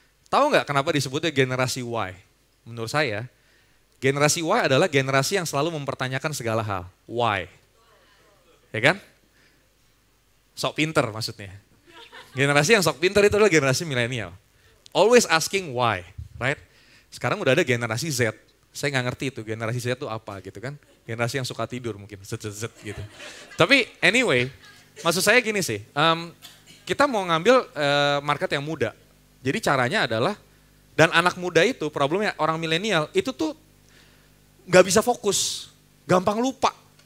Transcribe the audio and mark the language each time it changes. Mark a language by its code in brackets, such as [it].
[id] Tahu nggak kenapa disebutnya generasi Y? Menurut saya, generasi Y adalah generasi yang selalu mempertanyakan segala hal. Why? Ya kan? Sok pinter maksudnya. Generasi yang sok pinter itu adalah generasi milenial. [en] Always asking why, right? [id] Sekarang udah ada generasi Z. Saya nggak ngerti itu generasi Z itu apa gitu kan. Generasi yang suka tidur mungkin, Z gitu. Tapi anyway, maksud saya gini sih, kita mau ngambil market yang muda. Jadi caranya adalah, dan anak muda itu problemnya orang milenial itu tuh nggak bisa fokus, gampang lupa.